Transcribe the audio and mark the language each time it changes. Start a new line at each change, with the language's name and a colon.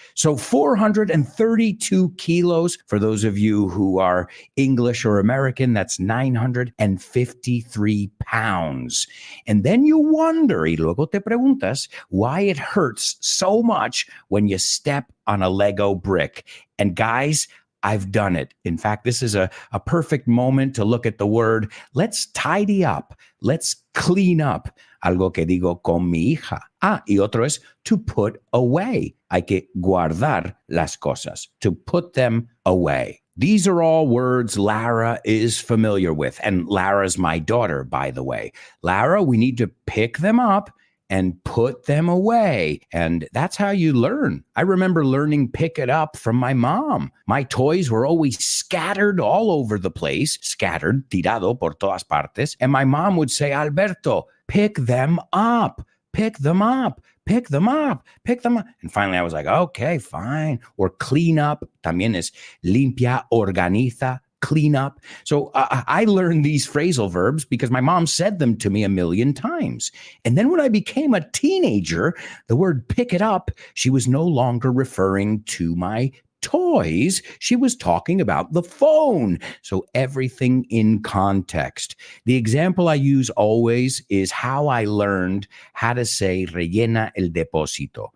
English: So 432 kilos, for those of you who are English or American, that's 953 pounds. And then you wonder,
Spanish: y luego te preguntas,
English: why it hurts so much when you step on a Lego brick. And guys, I've done it. In fact, this is a perfect moment to look at the word. Let's tidy up. Let's clean up.
Spanish: Algo que digo con mi hija. Y otro es
English: to put away.
Spanish: Hay que guardar las cosas.
English: To put them away. These are all words Lara is familiar with. And Lara's my daughter, by the way. Lara, we need to pick them up and put them away. And that's how you learn. I remember learning pick it up from my mom. My toys were always scattered all over the place, scattered,
Spanish: tirado por todas partes.
English: And my mom would say, Alberto, pick them up, pick them up, pick them up, pick them up. And finally I was like, okay, fine. Or clean up,
Spanish: también es limpia, organiza,
English: clean up. So I learned these phrasal verbs because my mom said them to me a million times. And then when I became a teenager, the word pick it up, she was no longer referring to my toys. She was talking about the phone. So everything in context. The example I use always is how I learned how to say
Spanish: rellena el depósito.